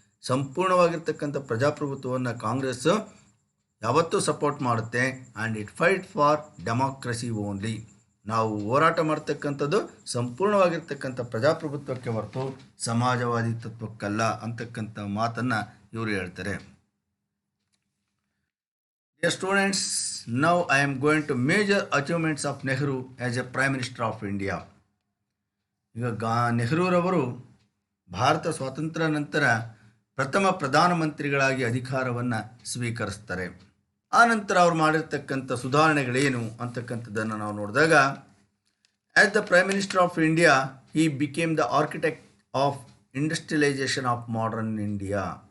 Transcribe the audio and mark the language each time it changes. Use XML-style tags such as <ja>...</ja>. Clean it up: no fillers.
<kn>ಸಂಪೂರ್ಣವಾಗಿರ್ತಕ್ಕಂಥ ಪ್ರಜಾಪ್ರಭುತ್ವವನ್ನು ಕಾಂಗ್ರೆಸ್ ಯಾವತ್ತೂ ಸಪೋರ್ಟ್ ಮಾಡುತ್ತೆ.</kn> <en>And it fight for democracy only.</en> <kn>ನಾವು ಹೋರಾಟ ಮಾಡ್ತಕ್ಕಂಥದ್ದು ಸಂಪೂರ್ಣವಾಗಿರ್ತಕ್ಕಂಥ ಪ್ರಜಾಪ್ರಭುತ್ವಕ್ಕೆ ಹೊರತು ಸಮಾಜವಾದಿ ತತ್ವಕ್ಕಲ್ಲ ಅಂತಕ್ಕಂಥ ಮಾತನ್ನು ಇವರು ಹೇಳ್ತಾರೆ.</kn> <en>Dear students, now I am going to major achievements of Nehru as a Prime Minister of India.</en> <kn>ಈಗ ನೆಹರೂರವರು ಭಾರತ ಸ್ವಾತಂತ್ರ್ಯ ನಂತರ ಪ್ರಥಮ ಪ್ರಧಾನಮಂತ್ರಿಗಳಾಗಿ ಅಧಿಕಾರವನ್ನು ಸ್ವೀಕರಿಸ್ತಾರೆ. ಆ ನಂತರ ಅವ್ರು ಮಾಡಿರ್ತಕ್ಕಂಥ ಸುಧಾರಣೆಗಳೇನು ಅಂತಕ್ಕಂಥದ್ದನ್ನು ನಾವು ನೋಡಿದಾಗ,</kn> <en>As the prime minister of India he became the architect of industrialisation of modern India.</en>